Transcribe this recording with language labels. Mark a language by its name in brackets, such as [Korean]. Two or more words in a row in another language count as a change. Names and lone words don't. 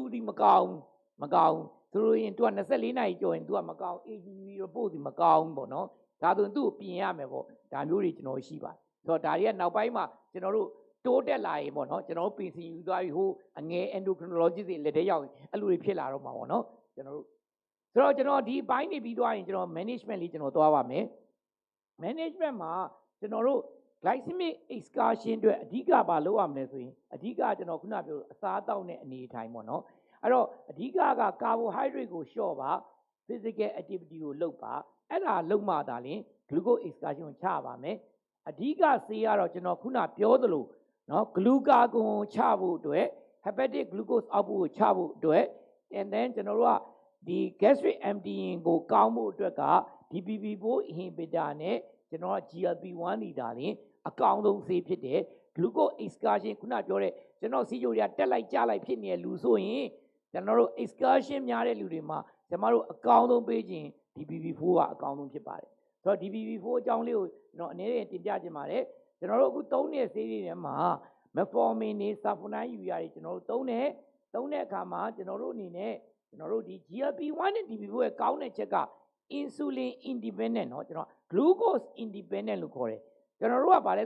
[Burmese] ဒီမကောင်းဆိုလို့ရင်သူက24နာရီကျော်ရင်သူကမကောင်း [English] AGV report [Burmese] ဒီမကောင်းပေါ့နော်ဒါဆိုရင်သူ့ကိုပြင်ရမယ်ပေါ့ဒါမျိုးတွေကျွန်တော်ရှိပါတယ်ဆိုတော့ဒါတွေကနောက်ပိုင်းမှာကျွန်တော်တို့တိုးတက်လာရင်ပေါ့နော်ကျွန်တော်တို့ပြင်ဆင်ယူသွားပြီးဟိုအငယ် endocrinologist တွေလက်ထဲရောက်ရင်အဲ့လိုတွေဖြစ်လာတော့မှာပေါ့နော်ကျွန်တော်တို့ဆိုတော့ကျွန်တော်ဒီဘိုင်းနေပြီးသွားရင်ကျွန်တော် management လေးကျွန်တော်သွားပါမယ် management မှာကျွန်တော်တို့ [English] glycemic excursion [Burmese] အတွက်အဓိကဘာလုပ်ရမလဲဆိုရင်အဓိကကျွန်တော်ခုနပြောအစားအသောက်နဲ့အနေအထိုင်ပေါ့နော်အဲ့တော့အဓိ ကက carbohydrate ကိုလျှော့ပါ [English] physical activity [Burmese] ကိုလုပ်ပါအဲ့ဒါလုပ်မှသာလျှင် [English] glucose excursion [Burmese] ကိုချပါမယ်အဓိကဆေးကတော့ကျွန်တော်ခုနပြောသလိုနော် glucagon ချဖို့အတွက် [English] hepatic glucose output [Burmese] ကိုချဖို့အတွက် [English] and then [Burmese] ကျွန်တော်တို့ကဒီ [English] gastric emptying [Burmese] ကိုကောင်းဖို့အတွက်က [English] DPP4 inhibitor [Burmese] နဲ့ကျွန်တော်က GLP-1 တွေဒါလျှင်အကောင်းဆုံးဆေးဖြစ်တယ် [English] glucose excursion [Burmese] ခုနပြောတဲ့ကျွန်တော်စီးကြိုတွေကတက်လိုက်ကြလိုက် ဖြစ်နေတဲ့လူဆိုရင်ကျွန်တော်တို့ excursion များတဲ့လူတွေမှာကျွန်တော်တို့အကောင်းဆုံးပေးခြင်း DPP4 ကအကောင်းဆုံးဖြစ်ပါတယ်ဆိုတော့ DPP4 အကြောင်းလေးကိုကျွန်တော်အနေနဲ့တင်ပြခြင်းပါတယ်ကျွန်တော်တို့အခုသုံးတဲ့ဆေးတွေထဲမှာ metformin နဲ့ sulfonamide ယူရတယ်ကျွန်တော်တို့သုံးတဲ့အခါမှာကျွန်တော်တို့အနေနဲ့ကျွန်တော်တို့ဒီ GLP-1 နဲ့ DPP4 ရဲ့ကောင်းတဲ့ချက်က [English] insulin independent [Burmese] เนาะကျွန်တော် [English] glucose independent [Burmese] လို့ခေါ်တယ်ကျွန်တော်တို့ကဗါလဲဆို